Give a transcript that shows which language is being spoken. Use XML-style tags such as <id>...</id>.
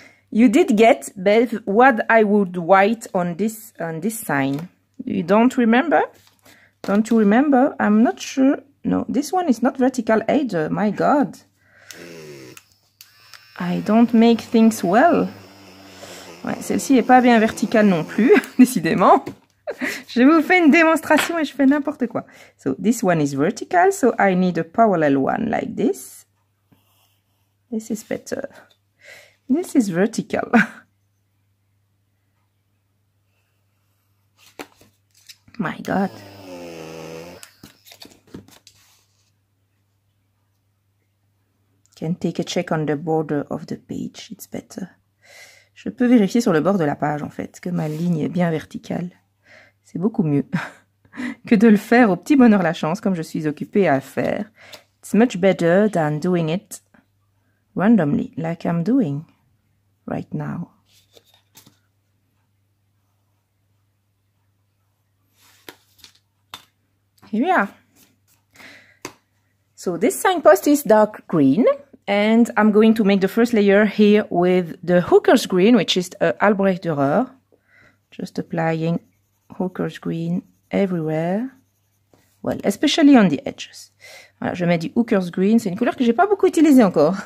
<en>You did get, Bev, what I would write on this sign. You don't remember? Don't you remember? I'm not sure. No, this one is not vertical either. My God. I don't make things well.</en> <fr>Ouais, celle-ci n'est pas bien verticale non plus, décidément. Je vous fais une démonstration et je fais n'importe quoi.</fr> <en>So, this one is vertical, so I need a parallel one like this. This is better. This is vertical. My God. Can take a check on the border of the page, it's better.</en> <fr>Je peux vérifier sur le bord de la page, en fait, que ma ligne est bien verticale. C'est beaucoup mieux que de le faire au petit bonheur la chance, comme je suis occupée à le faire.</fr> <en>It's much better than doing it randomly, like I'm doing right now. Here we are. So this signpost is dark green. And I'm going to make the first layer here with the Hooker's Green, which is Albrecht Dürer. Just applying Hooker's Green everywhere. Well, especially on the edges.</en> <fr>Voilà, je mets du Hooker's Green. C'est une couleur que j'ai pas beaucoup utilisée encore.</fr>